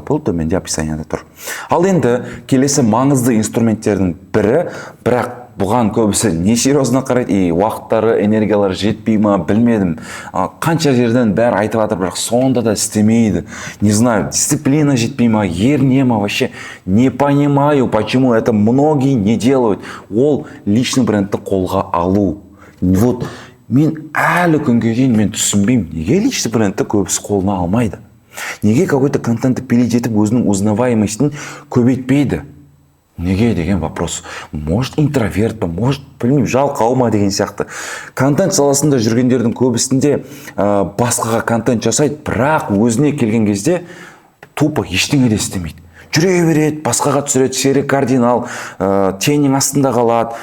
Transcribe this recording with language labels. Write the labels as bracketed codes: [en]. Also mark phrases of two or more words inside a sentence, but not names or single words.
[kk] Бұл төменде описанияда тұр. Ал енді келесі маңызды инструменттердің бірі, бірақ бұған көбісі [ru] не серьезно [kk] қарайды, уақыттары, энергиялары жетпей ма, білмедім. Қанша жерден бәрі айтып жатыр, бірақ соңында да істемейді. [ru] Не знаю, [kk] дисциплина жетпей ма, ерне ма, [ru] вообще не понимаю, почему это многие не делают. [kk] Ол [ru] личный брендті [kk] қолға алу. Вот мен әлі күнге дейін мен түсінбеймін, неге [ru] личный брендті [kk] көбісі қолына алмайды? Неге какой-то контентті пилить етіп өзінің узнаваемостін көбейтпейді? Неге деген вопрос. [ru] Может интроверт [kk] па, может білмеймін, жалқау ма деген сияқты. Контент саласында жүргендердің көбісінде басқаға контент жасайды, бірақ өзіне келген кезде тупо ештеңе де істемейді. Жүре береді, басқаға түсіреді, серік кардинал, теннің астында қалады.